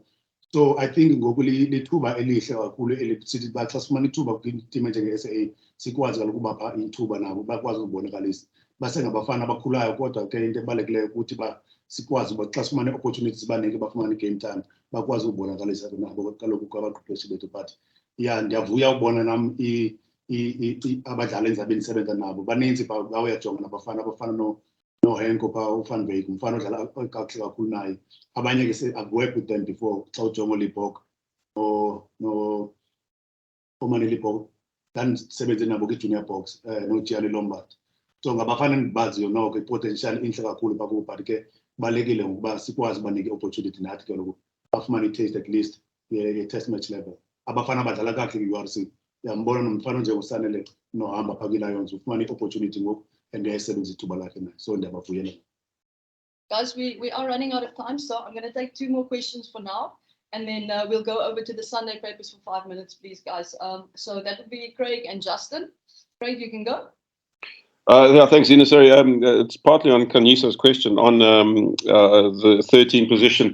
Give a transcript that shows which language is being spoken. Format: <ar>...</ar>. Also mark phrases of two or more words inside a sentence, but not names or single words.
<xh>So I think ngoku lithuba elihle kakhulu elithi xa sifumana ithuba kwiteam njenge-SA sikwazi kaloku ubapha ithuba nabo bakwazi ukubonakalisa basengabafana abakhulayo, kodwa ke into ebalulekileyo ukuthi sikwazi uba xa sifumane opportunities banike bafumane</xh> <en>game time</en> <xh>bakwazi ukubonakalisa nabo kaloku kwabaqeqeshi bethu.</xh> <en>But yeah,</en> <xh>ndiyavuya ukubona nam abadlali endizabe ndisebenza nabo baninzi bayajonga nabafana abafana noHenko phaa uVan Wyk, umfana odlala kakuhle kakhulu naye. Abanye ke</xh> <en>I've worked with them before,</en> <xh>xa ujonga uLibok Omani Libok, ndandisebenze nabo kwi-junior box noGianni Lombard. So ngabafana endibaziyo noko i-potential intle kakhulu bakubo, but ke kubalulekile ngokuba sikwazi ubanike i-opportunity nathi ke loku bafumane i-taste</xh> <en>at least</en> <xh>ye-</xh> <en>test match level.</en> <xh>Abafana badlala kakuhle kwi-URC, uyambona nomfana njengosanele nohamba phaa kwi-Lions ufumane i-opportunity ngoku and uyayisebenzisa ithuba lakhe naye. So ndiyabavuyela.</xh> <en>Guys, we are running out of time, so I'm going to take 2 more questions for now, and then we'll go over to the Sunday papers for 5 minutes, please, guys. So that would be Craig and Justin. Craig, you can go. Yeah, thanks, Ina. Sorry, it's partly on Khanyiso's question on the 13 position.</en>